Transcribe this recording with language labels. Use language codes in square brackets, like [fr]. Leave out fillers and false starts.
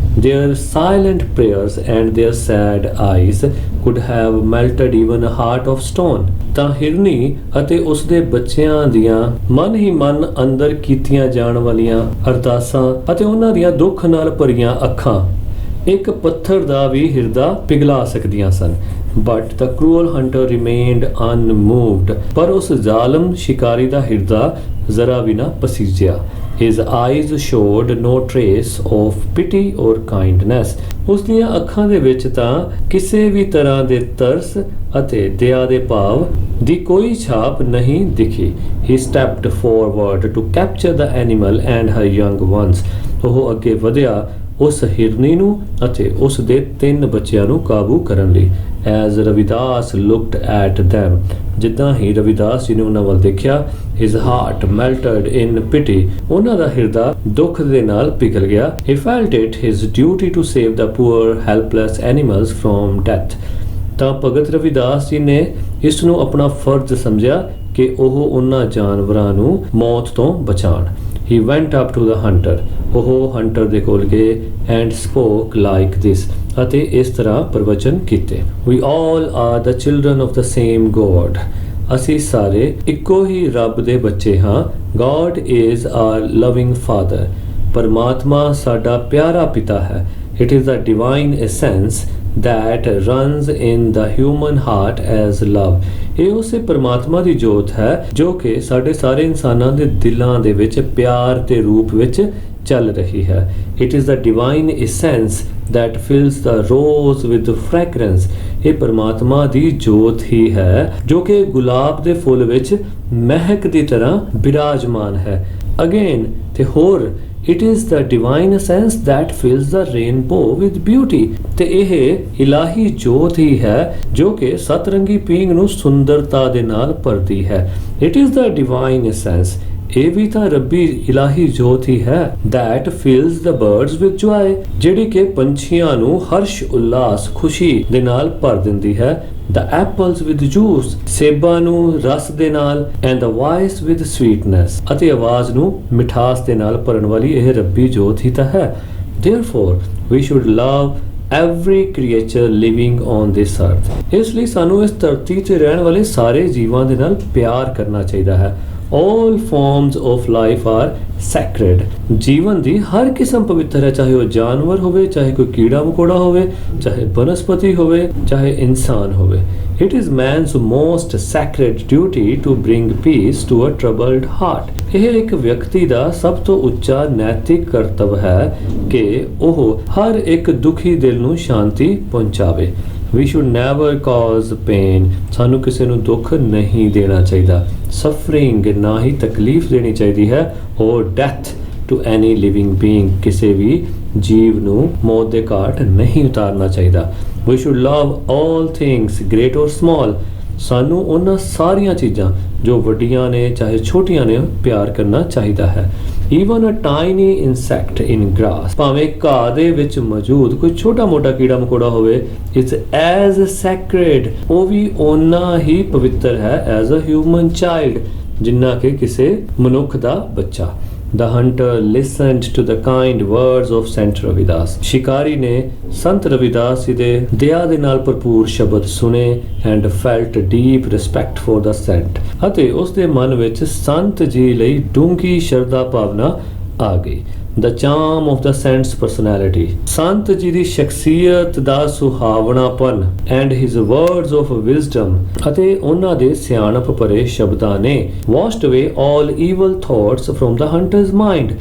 [en] Their silent prayers and their sad eyes could have melted even a heart of stone, [pa] ਤਾਂ ਹਿਰਨੀ ਅਤੇ ਉਸ ਦੇ ਬੱਚਿਆਂ ਦੀਆਂ ਮਨ ਹੀ ਮਨ ਅੰਦਰ ਕੀਤੀਆਂ ਜਾਣ ਵਾਲੀਆਂ ਅਰਦਾਸਾਂ ਅਤੇ ਉਹਨਾਂ ਦੀਆਂ ਦੁੱਖ ਨਾਲ ਭਰੀਆਂ ਅੱਖਾਂ ਇੱਕ ਪੱਥਰ ਦਾ ਵੀ ਹਿਰਦਾ ਪਿਘਲਾ ਸਕਦੀਆਂ ਸਨ। [en] but the cruel hunter remained unmoved, [pa] ਪਰ ਉਸ ਜ਼ਾਲਮ ਸ਼ਿਕਾਰੀ ਦਾ ਹਿਰਦਾ ਜ਼ਰਾ ਵੀ ਨਾ ਪਸੀਜਿਆ। [en] His eyes showed no trace of pity or kindness. [pa] ਉਸ ਦੀਆਂ ਅੱਖਾਂ ਦੇ ਵਿੱਚ ਤਾਂ ਕਿਸੇ ਵੀ ਤਰ੍ਹਾਂ ਦੇ ਤਰਸ ਅਤੇ ਦਇਆ ਦੇ ਭਾਵ ਦੀ ਕੋਈ ਛਾਪ ਨਹੀਂ ਦਿਖੀ। [en] He stepped forward to capture the animal and her young ones. [pa] ਉਹ ਅੱਗੇ ਵਧਿਆ ਉਸ ਹਿਰਨੀ ਨੂੰ ਅਤੇ ਉਸ ਦੇ 3 ਬੱਚਿਆਂ ਨੂੰ ਕਾਬੂ ਕਰਨ ਲਈ। [en] As Ravidas looked at them, [pa] ਜਿੱਦਾਂ ਹੀ ਰਵਿਦਾਸ ਜੀ ਨੇ ਉਹਨਾਂ ਵੱਲ ਦੇਖਿਆ, [en] his heart melted in pity. [pa] ਉਹਨਾਂ ਦਾ ਹਿਰਦਾ ਦੁੱਖ ਦੇ ਨਾਲ ਪਿਘਲ ਗਿਆ। [en] He felt it his duty to save the poor helpless animals from death. [pa] ਤਾਂ ਭਗਤ ਰਵਿਦਾਸ ਜੀ ਨੇ ਇਸ ਨੂੰ ਆਪਣਾ ਫਰਜ਼ ਸਮਝਿਆ ਕਿ ਉਹ ਉਹਨਾਂ ਜਾਨਵਰਾਂ ਨੂੰ ਮੌਤ ਤੋਂ ਬਚਾਉਣ। [en] He went up to the hunter. [pa] ਉਹ ਹੰਟਰ ਦੇ ਕੋਲ ਗਏ [en] and spoke like this. [pa] ਅਤੇ ਇਸ ਤਰ੍ਹਾਂ ਪ੍ਰਵਚਨ ਕੀਤੇ। [en] We all are the children of the same God. [pa] ਅਸੀਂ ਸਾਰੇ ਇੱਕੋ ਹੀ ਰੱਬ ਦੇ ਬੱਚੇ ਹਾਂ। [en] God is our loving Father. [pa] ਪਰਮਾਤਮਾ ਸਾਡਾ ਪਿਆਰਾ ਪਿਤਾ ਹੈ। [en] It is the divine essence that runs in the human heart as love. [pa] ਇਹ ਉਸੇ ਪਰਮਾਤਮਾ ਦੀ ਜੋਤ ਹੈ ਜੋ ਕਿ ਸਾਡੇ ਸਾਰੇ ਇਨਸਾਨਾਂ ਦੇ ਦਿਲਾਂ ਦੇ ਵਿੱਚ ਪਿਆਰ ਦੇ ਰੂਪ ਵਿੱਚ ਚੱਲ ਰਹੀ ਹੈ। [en] It is the divine essence that fills the rose with fragrance. [pa] ਇਹ ਪਰਮਾਤਮਾ ਦੀ ਜੋਤ ਹੀ ਹੈ ਜੋ ਕਿ ਗੁਲਾਬ ਦੇ ਫੁੱਲ ਵਿੱਚ ਮਹਿਕ ਦੀ ਤਰ੍ਹਾਂ ਬਿਰਾਜਮਾਨ ਹੈ। [en] Again [pa] ਤੇ ਹੋਰ [en] It is the divine essence that fills the rainbow with beauty. [pa] ਤੇ ਇਹ ਇਲਾਹੀ ਜੋਤ ਹੀ ਹੈ ਜੋ ਕਿ ਸਤਰੰਗੀ ਪੀਂਘ ਨੂੰ ਸੁੰਦਰਤਾ ਦੇ ਨਾਲ ਭਰਦੀ ਹੈ। [en] It is the divine essence. [pa] ਇਹ ਵੀ ਤਾਂ ਰੱਬੀ ਇਲਾਹੀ ਜੋਤ ਹੀ ਹੈ [en] that fills the birds with joy. [pa] ਜਿਹੜੀ ਕਿ ਪੰਛੀਆਂ ਨੂੰ ਹਰਸ਼ ਉਲਾਸ ਖੁਸ਼ੀ ਦੇ ਨਾਲ ਭਰ ਦਿੰਦੀ ਹੈ। [en] The apples with juice. [pa] ਸੇਬਾਂ ਨੂੰ ਰਸ ਦੇ ਨਾਲ [en] and the voice with sweetness. [pa] ਅਤੇ ਆਵਾਜ਼ ਨੂੰ ਮਿਠਾਸ ਦੇ ਨਾਲ ਭਰਨ ਵਾਲੀ ਇਹ ਰੱਬੀ ਜੋਤ ਹੀ ਤਾਂ ਹੈ। [en] Therefore, we should love every creature living on this earth. [pa] ਇਸ ਲਈ ਸਾਨੂੰ ਇਸ ਧਰਤੀ ਤੇ ਰਹਿਣ ਵਾਲੇ ਸਾਰੇ ਜੀਵਾਂ ਦੇ ਨਾਲ ਪਿਆਰ ਕਰਨਾ ਚਾਹੀਦਾ ਹੈ। [en] All forms of life are sacred. [pa] ਜੀਵਨ ਦੀ ਹਰ ਕਿਸਮ ਪਵਿੱਤਰ ਹੈ, ਚਾਹੇ ਉਹ ਜਾਨਵਰ ਹੋਵੇ, ਚਾਹੇ ਕੋਈ ਕੀੜਾ ਮਕੌੜਾ ਹੋਵੇ, ਚਾਹੇ ਬਨਸਪਤੀ ਹੋਵੇ, ਚਾਹੇ ਇਨਸਾਨ ਹੋਵੇ। [en] It is man's most sacred duty to bring peace to a troubled heart. [pa] ਇਹ ਇੱਕ ਵਿਅਕਤੀ ਦਾ ਸਭ ਤੋਂ ਉੱਚਾ ਨੈਤਿਕ ਕਰਤੱਵ ਹੈ ਕਿ ਉਹ ਹਰ ਇੱਕ ਦੁਖੀ ਦਿਲ ਨੂੰ ਸ਼ਾਂਤੀ ਪਹੁੰਚਾਵੇ। [en] We should never cause pain. [pa] ਸਾਨੂੰ ਕਿਸੇ ਨੂੰ ਦੁੱਖ ਨਹੀਂ ਦੇਣਾ ਚਾਹੀਦਾ। [en] Suffering [pa] ਨਾ ਹੀ ਤਕਲੀਫ ਦੇਣੀ ਚਾਹੀਦੀ ਹੈ। [en] or death to any living being. [pa] ਕਿਸੇ ਵੀ ਜੀਵ ਨੂੰ ਮੌਤ ਦੇ ਘਾਟ ਨਹੀਂ ਉਤਾਰਨਾ ਚਾਹੀਦਾ। [en] We should love all things, great or small. [pa] ਸਾਨੂੰ ਉਹਨਾਂ ਸਾਰੀਆਂ ਚੀਜ਼ਾਂ ਜੋ ਵੱਡੀਆਂ ਨੇ ਚਾਹੇ ਛੋਟੀਆਂ ਨੇ ਪਿਆਰ ਕਰਨਾ ਚਾਹੀਦਾ ਹੈ। [en] Even a tiny insect in grass. [pa] ਭਾਵੇਂ ਘਾਹ ਦੇ ਵਿੱਚ ਮੌਜੂਦ ਕੋਈ ਛੋਟਾ ਮੋਟਾ ਕੀੜਾ ਮਕੌੜਾ ਹੋਵੇ, [en] it's as sacred. [pa] ਉਹ ਵੀ ਓਨਾ ਹੀ ਪਵਿੱਤਰ ਹੈ [en] as a human child, [pa] ਜਿੰਨਾ ਕਿ ਕਿਸੇ ਮਨੁੱਖ ਦਾ ਬੱਚਾ। [en] The hunter listened to the kind words of Sant Ravidas. [pa] ਸ਼ਿਕਾਰੀ ਨੇ ਸੰਤ ਰਵਿਦਾਸ ਜੀ ਦੇ ਦਇਆ ਦੇ ਨਾਲ ਭਰਪੂਰ ਸ਼ਬਦ ਸੁਨੇ [en] and felt deep respect for the saint. [pa] ਅਤੇ ਉਸ ਦੇ ਮਨ ਵਿੱਚ ਸੰਤ ਜੀ ਲਈ ਡੂੰਘੀ ਸ਼ਰਧਾ ਭਾਵਨਾ ਆ ਗਈ। [en] The charm of the saint's personality. [pa] ਸੰਤ ਜੀ ਦੀ ਸ਼ਖਸੀਅਤ ਦਾ ਸੁਹਾਵਣਾਪਨ [en] and his words of wisdom [pa] ਅਤੇ ਉਹਨਾਂ ਦੇ ਸਿਆਣਪ ਭਰੇ ਸ਼ਬਦਾਂ ਨੇ [en] washed away all evil thoughts from the hunter's mind.